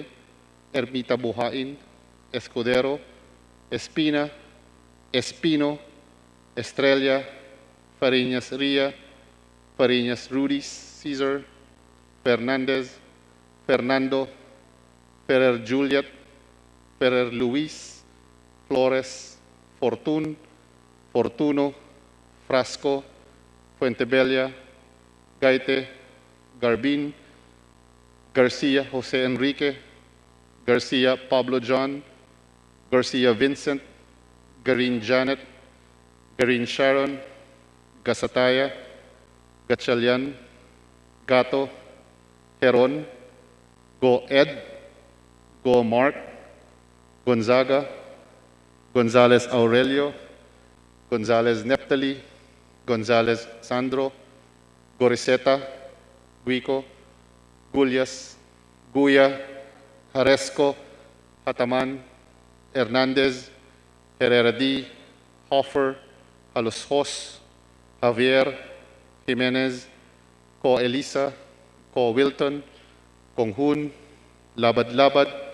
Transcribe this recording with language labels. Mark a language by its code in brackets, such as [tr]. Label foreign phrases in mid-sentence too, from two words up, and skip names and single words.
[en] Ermita Buhain, Escudero, Espina, Espino, Estrella, Fariñas Ria, Fariñas Rudis, Cesar, Fernandez, Fernando, Ferrer Juliet, Ferrer Luis, Flores, Fortun, Fortuno, Frasco, Fuentebella, Gaite, Garbin, Garcia Jose Enrique, Garcia Pablo John, Garcia Vincent, Garin Janet, Garin Sharon, Gasataya, Gatchalian, Gato, Heron, Go Ed, Go Mark, Gonzaga, Gonzalez Aurelio, Gonzalez Neptali, Gonzalez Sandro, Goriseta, Guico, Gullias, Guya, Haresco, Hataman, Hernandez, Herrera D, Hoffer, Halushos, Javier, Jimenez, Ko Elisa, Ko Wilton, Konghun, Labad Labad,